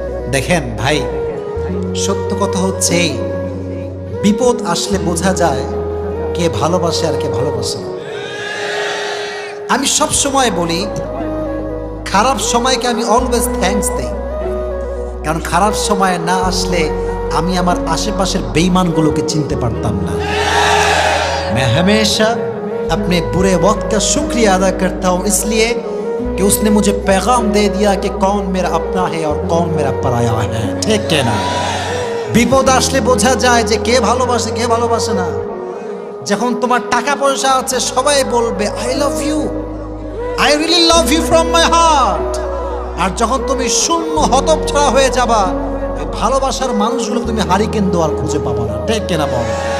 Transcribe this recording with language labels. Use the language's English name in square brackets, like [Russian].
[Bangla] দেখেন ভাই, সত্য কথা হচ্ছে এই, বিপদ আসলে বোঝা যায় কে ভালোবাসে আর কে ভালোবাসে না। আমি সব সময় বলি খারাপ সময়কে আমি অলওয়েজ থ্যাঙ্কস দেই, কারণ খারাপ সময় না আসলে আমি আমার आसपासের বেঈমানগুলোকে চিনতে পারতাম না। [Hindi] मैं हमेशा अपने बुरे वक्त का शुक्रिया अदा करता हूँ, इसलिए कि उसने मुझे पैगाम दे दिया कि कौन मेरा अपना है और कौन मेरा पराया है। ठीक है ना? [Bangla] বিপদ আসলে বোঝা যায় যে কে ভালোবাসে কে ভালোবাসে না। যখন তোমার টাকা পয়সা আছে সবাই বলবে [English] I love you, I really love you from my heart. [Bangla] আর যখন তুমি শূন্য হতচ্ছাড়া হয়ে যাবা, ওই ভালোবাসার মানুষগুলো তুমি হারিকেন দোয়ার খুঁজে পাবা না। ঠিক কিনা বলো?